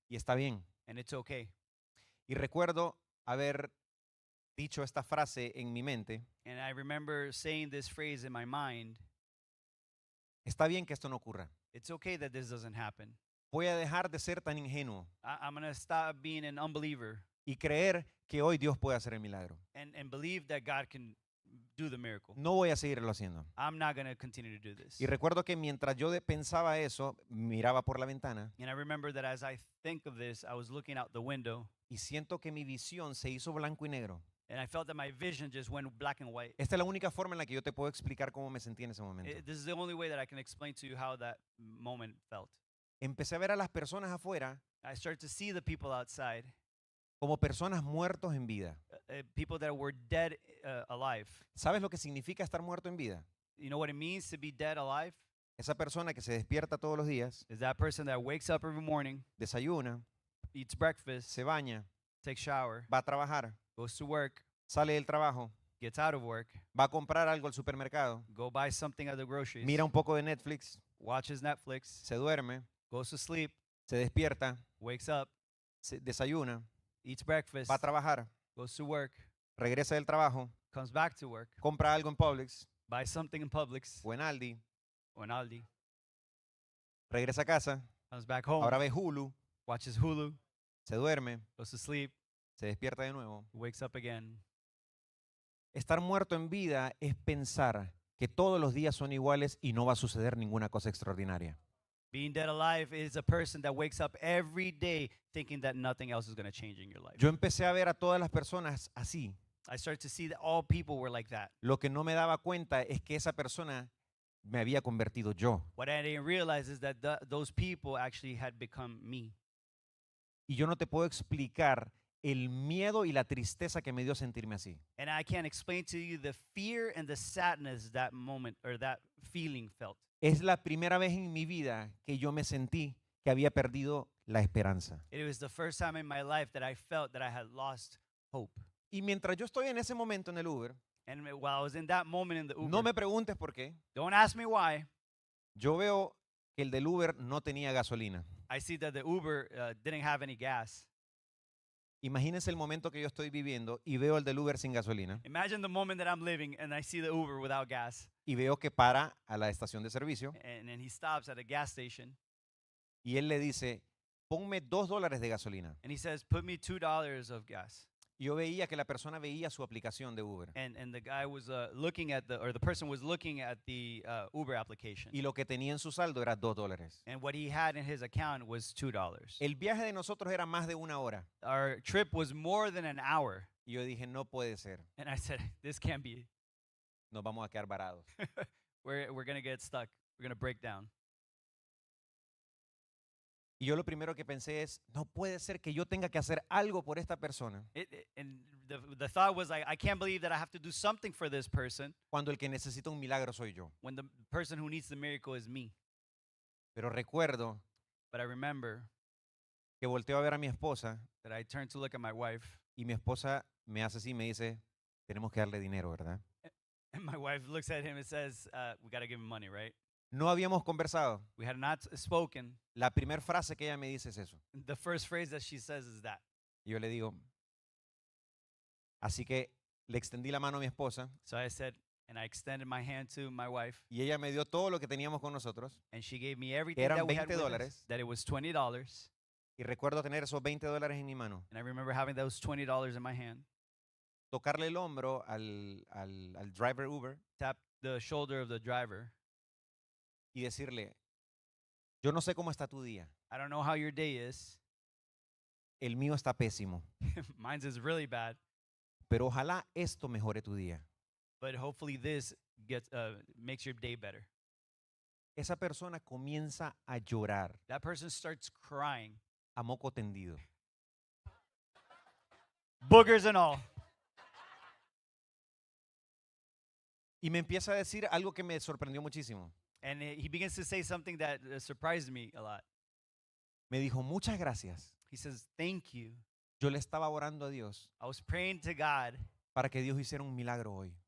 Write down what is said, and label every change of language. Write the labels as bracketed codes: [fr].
[es] Y está bien. [en] And it's okay. [es] Y recuerdo haber dicho esta frase en mi mente. [en] And I remember saying this phrase in my mind, [es] Está bien que esto no ocurra. [en] it's okay that this doesn't happen. [es] Voy a dejar de ser tan ingenuo [en] I'm going to stop being an unbeliever [es] y creer que hoy Dios puede hacer el milagro. [en] and believe that God can do the miracle. [es] No voy a seguirlo haciendo. [en] I'm not going to continue to do this. [es] Y recuerdo que mientras yo pensaba eso, miraba por la ventana [en] And I remember that as I think of this, I was looking out the window [es] y siento que mi visión se hizo blanco y negro. [en] and I felt that my vision just went black and white. [es] Esta es la única forma en la que yo te puedo explicar cómo me sentí en ese momento. [en] This is the only way that I can explain to you how that moment felt. [es] Empecé a ver a las personas afuera [en] I started to see the people outside, [es] como personas muertos en vida. [en] people that were dead alive. [es] ¿Sabes lo que significa estar muerto en vida? [en] You know what it means to be dead alive? [es] Esa persona que se despierta todos los días, [en] Is that person that wakes up every morning, [es] desayuna, [en] eats breakfast, [es] se baña, [en] takes shower, [es] va a trabajar, [en] goes to work, [es] sale del trabajo, [en] gets out of work, [es] va a comprar algo al supermercado, [en] go buy something at the groceries, [es] mira un poco de Netflix, [en] watches Netflix, [es] se duerme, [en] goes to sleep, [es] se despierta, [en] wakes up, [es] desayuna, [en] eats breakfast, [es] va a trabajar, [en] goes to work, [es] regresa del trabajo, [en] comes back to work, [es] compra algo en Publix [en] buys something in Publix [es] o en Aldi, [en] or in Aldi, [es] regresa a casa, [en] comes back home, [es] ahora ve Hulu, [en] watches Hulu, [es] se duerme, [en] goes to sleep, [es] se despierta de nuevo. [en] wakes up again. [es] Estar muerto en vida es pensar que todos los días son iguales y no va a suceder ninguna cosa extraordinaria. [en] Being dead alive is a person that wakes up every day thinking that nothing else is going to change in your life. [es] Yo empecé a ver a todas las personas así. [en] I started to see that all people were like that. [es] Lo que no me daba cuenta es que esa persona me había convertido yo. [en] What I didn't realize is that those people actually had become me. [es] Y yo no te puedo explicar el miedo y la tristeza que me dio sentirme así. [en] And I can't explain to you the fear and the sadness that moment or that feeling felt. [es] Es la primera vez en mi vida que yo me sentí que había perdido la esperanza. [en] It was the first time in my life that I felt that I had lost hope. [es] Y mientras yo estoy en ese momento en el Uber, [en] And while I was in that moment in the Uber, [es] no me preguntes por qué, [en] don't ask me why, [es] yo veo que el del Uber no tenía gasolina. [en] I see that the Uber didn't have any gas. [es] Imagínense el momento que yo estoy viviendo y veo el del Uber sin gasolina [en] Imagine the moment that I'm living and I see the Uber without gas. [es] y veo que para a la estación de servicio [en] And then he stops at a gas station [es] y él le dice, ponme $2 de gasolina. [en] and he says, put me $2 of gas. [es] Y yo veía que la persona veía su aplicación de Uber [en] And the guy was looking at the person was looking at the Uber application. [es] y lo que tenía en su saldo era $2. [en] And what he had in his account was $2. [es] El viaje de nosotros era más de 1 hora [en] Our trip was more than an hour. [es] y yo dije, no puede ser, [en] And I said, this can't be. [es] nos vamos a quedar varados. [en] We're going to get stuck. We're going to break down. [es] Y yo lo primero que pensé es, no puede ser que yo tenga que hacer algo por esta persona [en] And the thought was like, I can't believe that I have to do something for this person [es] cuando el que necesita un milagro soy yo. [en] when the person who needs the miracle is me. [es] Pero recuerdo [en] But I remember [es] que volteo a ver a mi esposa [en] that I turned to look at my wife, [es] y mi esposa me hace así y me dice, tenemos que darle dinero, ¿verdad? [en] and my wife looks at him and says, we got to give him money, right? [es] No habíamos conversado. [en] We had not spoken. [es] La primera frase que ella me dice es eso. [en] The first phrase that she says is that. [es] Y yo le digo, así que le extendí la mano a mi esposa [en] So I said, and I extended my hand to my wife, [es] y ella me dio todo lo que teníamos con nosotros. [en] and she gave me everything [es] Eran [en] that we had with us, [es] $20. [en] that it was $20. [es] Y recuerdo tener esos $20 en mi mano, [en] And I remember having those $20 in my hand, [es] tocarle el hombro al driver Uber [en] tap the shoulder of the driver. [es] y decirle, yo no sé cómo está tu día, [en] I don't know how your day is. [es] el mío está pésimo, [en] Mine's is really bad, [es] pero ojalá esto mejore tu día. [en] but hopefully this makes your day better. [es] Esa persona comienza a llorar [en] That person starts crying, [es] a moco tendido. [en] boogers and all. [es] Y me empieza a decir algo que me sorprendió muchísimo. [en] And he begins to say something that surprised me a lot. [es] Me dijo, muchas gracias. [en] He says, "Thank you. [es] Yo le estaba orando a Dios [en] I was praying to God [es] para que Dios hiciera un milagro hoy.